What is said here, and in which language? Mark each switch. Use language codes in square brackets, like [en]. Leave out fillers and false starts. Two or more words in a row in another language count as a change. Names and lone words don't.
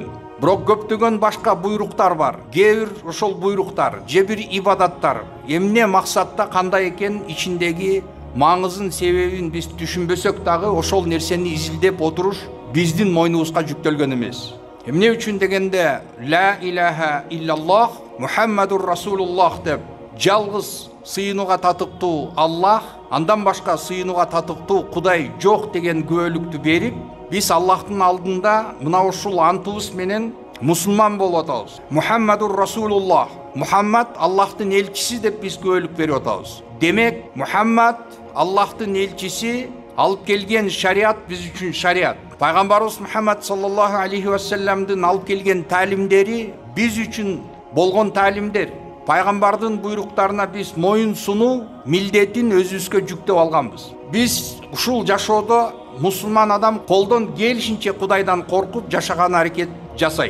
[ky] Бирок көптөгөн башка буйруктар бар. Кээ бир ошол буйруктар, же бир ибадаттар эмне максатта кандай экен ичиндеги маңызын, себебин биз түшүнбөсөк дагы ошол нерсени изилдеп отуруш биздин мойнубузга жүктөлгөн эмес. Эмне үчүн дегенде [ar] لا إله إلا الله محمد رسول الله [ky] деп жалгыз сыйынууга татыктуу Аллах, андан башка сыйынууга татыктуу Кудай жок деген күбөлүктү берип, биз Аллахтын алдында мына ушул антыбыз менен мусулман болуп атабыз. [ar] محمد رسول الله, [ky] Мухаммад Аллахтын элчиси деп биз күбөлүк берип атабыз. Демек, Мухаммад Аллахтын элчиси, алып келген шариат биз үчүн шариат. Пайгамбарыбыз Мухаммад [ar] صلى الله عليه وسلم [ky] алып келген таалимдери биз үчүн болгон таалимдер. Пайгамбардын буйруктарына биз моюн сунуу милдетин өзүбүзгө жүктөп алганбыз. Биз ушул жашоодо мусулман адам колдон келишинче Кудайдан коркуп жашаган аракет жасайт.